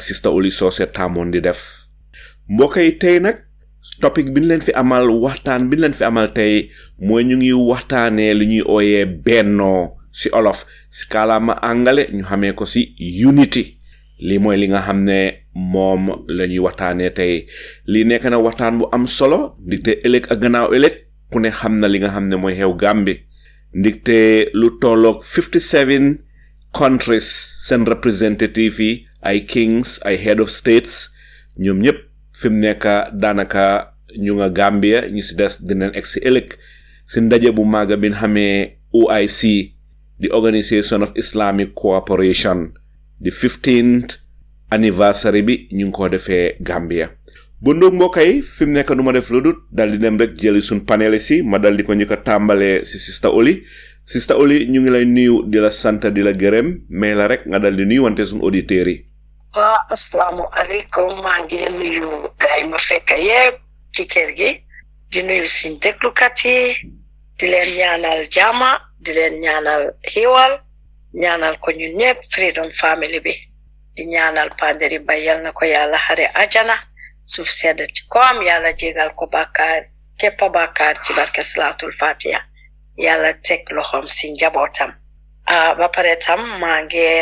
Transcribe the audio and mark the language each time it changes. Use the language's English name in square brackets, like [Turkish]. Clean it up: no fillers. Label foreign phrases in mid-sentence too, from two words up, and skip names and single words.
[Wolof] Sister Oli Socé tàmmoon di def mbokk yi tey nag topic bi ñu leen fi amal waxtaan bi ñu leen fi amal tey mooy ñu ngi waxtaanee li ñuy ooyee bennoo si olof si kàllaama angale ñu xamee ko si unity lii mooy li nga xam ne moom la ñuy waxtaanee tey lii nekk na waxtaan bu am solo ndigte ëllëg ak gannaaw ëllëg ku ne xam na li nga xam ne mooy xew Gambie ndigte lu tolloog 57 countries seen representative yi ay kings ay [English] head of states [Wolof] ñoom ñëpp fi mu nekk daanaka ñu nga Gambia ñu si des dinañ egg si ëllëg si ndaje bu màgg bi nga xamee OIC the Organisation of Islamic Cooperation [English] the 15th anniversary [Wolof] bi ñu ngi ko defee Gambia bu ndóog mbokk yi fi mu nekk du ma def lu dul dal di dem rek jëli suñ panel si ma dal di ko ñu ko tàmbalee si Sister Oli ñu ngi lay nuyu di la sant di la gërëm mais la rek nga dal di nuyu wante suñ auditeurs yi. [Arabic] والسلام عليكم [Wolof] maa ngi nuyu gaay ma fekk yépp ci kër gi di nuyu suñ déglukat yi di leen ñaanal jàmm di leen ñaanal xiiwal ñaanal ko ñun ñëpp Freedom Family bi di ñaanal Panderi Mbay yal na ko yàlla xare ajana suuf sedd ci ko am yàlla jégal ko bàkkaar képp bàkkaar ci barke Salaatul Fatiha yàlla teg loxoom si njabootam ba pare tam maa ngi